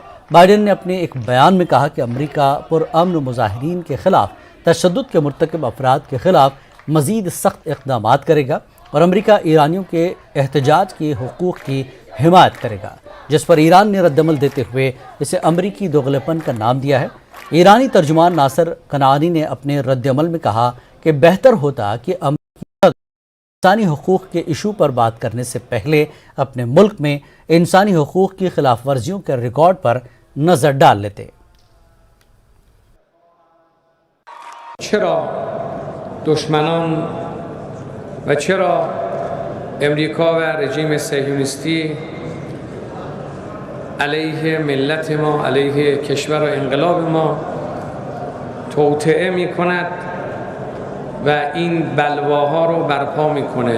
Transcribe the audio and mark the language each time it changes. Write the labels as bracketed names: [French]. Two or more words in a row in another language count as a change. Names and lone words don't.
[Urdu] بائیڈن نے اپنے ایک بیان میں کہا کہ امریکہ پرامن مظاہرین کے خلاف تشدد کے مرتکب افراد کے خلاف مزید سخت اقدام کرے گا اور امریکہ ایرانیوں کے احتجاج کے حقوق کی حمایت کرے گا، جس پر ایران نے ردعمل دیتے ہوئے اسے امریکی دوغلے پن کا نام دیا ہے. ایرانی ترجمان ناصر کنعانی نے اپنے ردعمل میں کہا کہ بہتر ہوتا کہ انسانی حقوق کے ایشو پر بات کرنے سے پہلے اپنے ملک میں انسانی حقوق کی خلاف ورزیوں کے ریکارڈ پر نظر ڈال لیتے. [Persian] چرا دشمنان و چرا امریکا و رژیم صهیونیستی علیه ملت ما، علیه کشور و انقلاب ما توطئه می کند و این بلواها رو برپا میکنه.